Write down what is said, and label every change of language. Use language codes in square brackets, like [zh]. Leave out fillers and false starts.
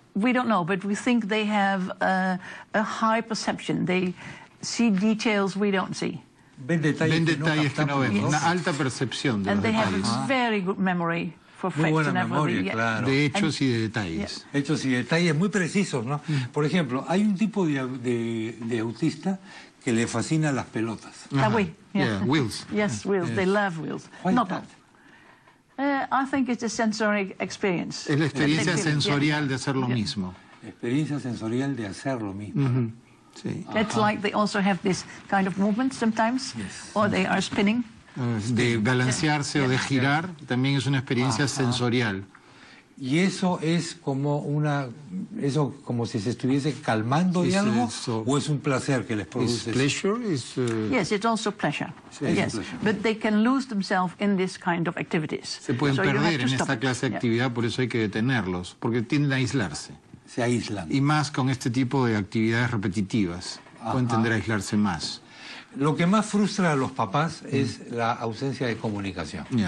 [en] We don't know, but we think they have a high perception. They see details we don't see. [es] Ven detalles que no vemos. Una alta percepción de los detalles. [en] And they have very good memory. [es] Muy buena memoria, claro. De hechos y de detalles. Hechos y detalles muy precisos, ¿no? Por ejemplo, hay un tipo de autista que le fascinan las pelotas. [en] Wheels. Yes, wheels. They love wheels. Not that. I think it's a sensory experience. [es] Es la experiencia sensorial de hacer lo mismo. Experiencia sensorial de hacer lo mismo. Sí. [en] It's like they also have this kind of movement sometimes, or they are spinning. [es] De balancearse o de girar, también es una experiencia sensorial. Y eso es como como si se estuviese calmando de algo, o es un placer que les produce. [en] Yes, it's also pleasure. Yes, but they can lose themselves in this kind of activities. [es] Se pueden perder en esta clase de actividad, por eso hay que detenerlos, porque tienden a aislarse. Se aíslan. Y más con este tipo de actividades repetitivas, pueden tender a aislarse más. Lo que más frustra a los papás es la ausencia de comunicación.